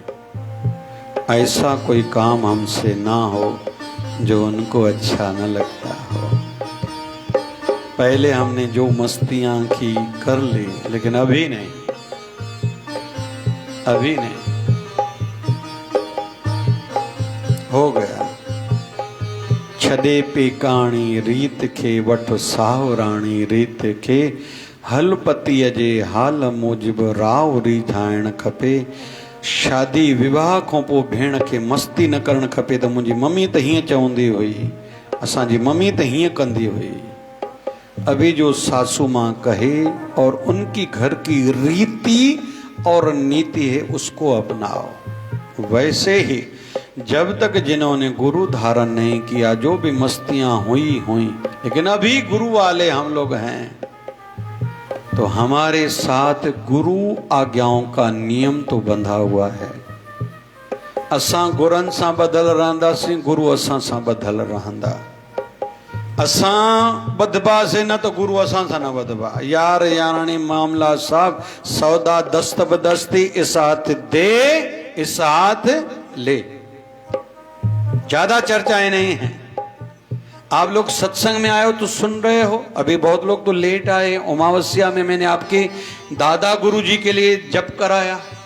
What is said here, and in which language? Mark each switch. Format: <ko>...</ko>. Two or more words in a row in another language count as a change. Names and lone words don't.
<hi>ऐसा कोई काम हमसे ना हो जो उनको अच्छा न लगता हो। पहले हमने जो मस्तियां की कर ली, लेकिन अभी नहीं, अभी नहीं, हो गया।</hi> <sd>छॾे पेकाणी रीत खे, वठ सावराणी रीत खे, हल पतीअ जे हाल मूजिब राव रिझाइण खपे। शादी विवाह खां पोइ भेण खे मस्ती न करणु खपे त मुंहिंजी मम्मी त हीअं चवंदी हुई, असांजी मम्मी त हीअं कंदी हुई।</sd> <hi>अभी जो सासू माँ कहे और उनकी घर की रीति और नीति है उसको अपनाओ। वैसे ही जब तक जिन्होंने गुरु धारण नहीं किया, जो भी मस्तियां हुई, लेकिन अभी गुरु वाले हम लोग हैं, तो हमारे साथ गुरु आज्ञाओं का नियम तो बंधा हुआ है।</hi> <sd>असां गुरनि सां बधल रहंदासीं, गुरु असां सां बधल रहंदा। असां बधबासीं न तो गुरु असां सां न बधबा।</sd> <hi>यार यारानी मामला साहब, सौदा दस्त बदस्ती, इस हाथ दे इस हाथ ले, ज्यादा चर्चाएं नहीं हैं। आप लोग सत्संग में आए हो तो सुन रहे हो। अभी बहुत लोग तो लेट आए। अमावस्या में मैंने आपके दादा गुरु जी के लिए जप कराया।</hi>